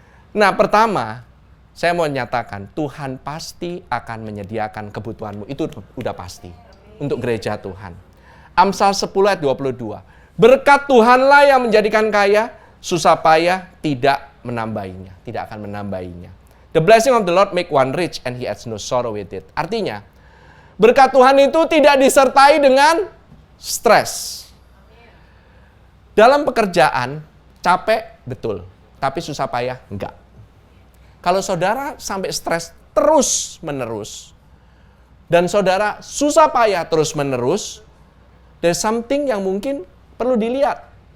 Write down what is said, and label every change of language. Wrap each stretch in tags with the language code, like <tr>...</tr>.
<id>Nah, pertama, saya mau nyatakan, Tuhan pasti akan menyediakan kebutuhanmu. Itu udah pasti. Untuk gereja Tuhan. Amsal 10 ayat 22. Berkat Tuhanlah yang menjadikan kaya, susah payah tidak menambahinya. Tidak akan menambahinya.</id> <en>The blessing of the Lord make one rich and he adds no sorrow with it.</en> <id>Artinya, berkat Tuhan itu tidak disertai dengan stres. Dalam pekerjaan, capek, betul. Tapi susah payah, enggak. Kalau saudara sampai stres terus-menerus, dan saudara susah payah terus-menerus,</id> <en>there's something</en> <id>yang mungkin perlu dilihat.</id>